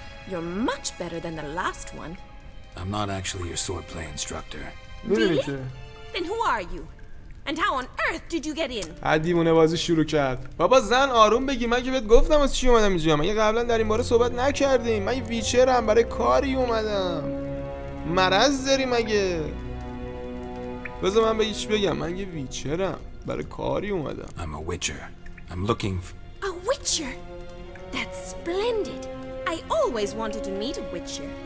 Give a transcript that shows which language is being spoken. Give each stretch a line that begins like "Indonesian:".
English: You're much better than the last one. I'm not actually your swordplay instructor. Really? Then who are you? And how on earth did you get in?
Persian: دیوونه بازی شروع کرد. بابا زن آروم بگی. من که بهت گفتم از چی اومدم اینجا. من قبلا در این باره صحبت نکردیم. من ویچرم برای کاری اومدم. مرض داری مگه؟ بذار من بگیش بگم. من یه ویچرم برای کاری اومدم.
English: I'm a witcher. I'm looking for... A witcher? That's splendid. I always wanted to meet a witcher.